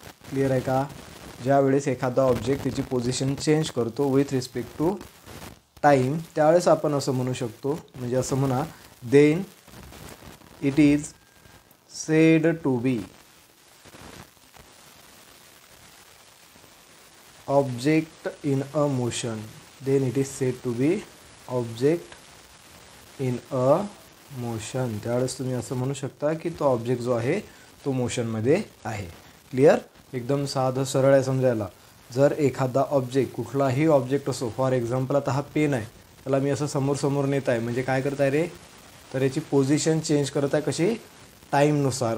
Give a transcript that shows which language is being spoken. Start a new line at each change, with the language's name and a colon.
Marathi: Clear आहे का? ज्या वेळेस एखादा ऑब्जेक्ट त्याची पोझिशन चेंज करतो
English: with respect to time,
Marathi: त्यावेळेस आपण असं म्हणू शकतो, म्हणजे असं म्हणा,
English: Then it is said to be object in a motion. Then it is said to be object in a motion.
Marathi: त्यावेळेस तुम्ही असं म्हणू शकता की तो ऑब्जेक्ट जो आहे तो मोशनमध्ये आहे। क्लिअर? एकदम साधं सरळ आहे समजायला। जर एखादा ऑब्जेक्ट, कुठलाही ऑब्जेक्ट असो, फॉर एक्झाम्पल आता हा पेन आहे, त्याला मी असं समोर नेत आहे, म्हणजे काय करत आहे रे? तर याची पोझिशन चेंज करत आहे। कशी? टाईमनुसार।